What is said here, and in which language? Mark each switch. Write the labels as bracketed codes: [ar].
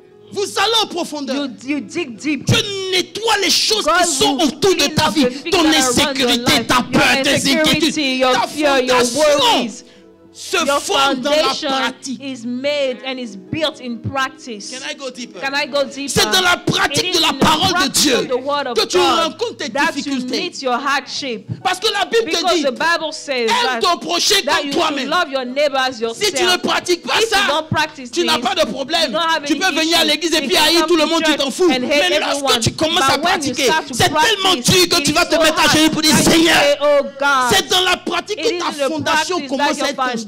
[fr] Vous allez en profondeur. [en] You dig deep. [fr] Tu nettoies les choses qui sont autour de ta vie. Ton insécurité, ta peur, tes inquiétudes, ta fondation se forme dans la pratique. [en] Is made and is built in practice. Can I go deeper? Can I go deeper? [fr] C'est dans la pratique de la parole de Dieu que tu rencontres tes difficultés. [en] Your hardship. [fr] Parce que la Bible te dit, aime ton prochain comme toi-même. Si tu ne pratiques pas ça, tu n'as pas de problème. Tu peux venir à l'église et puis haïr tout le monde, tu t'en fous. Mais lorsque tu commences à pratiquer, c'est tellement dur que tu vas te mettre à genoux pour dire, Seigneur, c'est dans la pratique que ta fondation commence à être construite.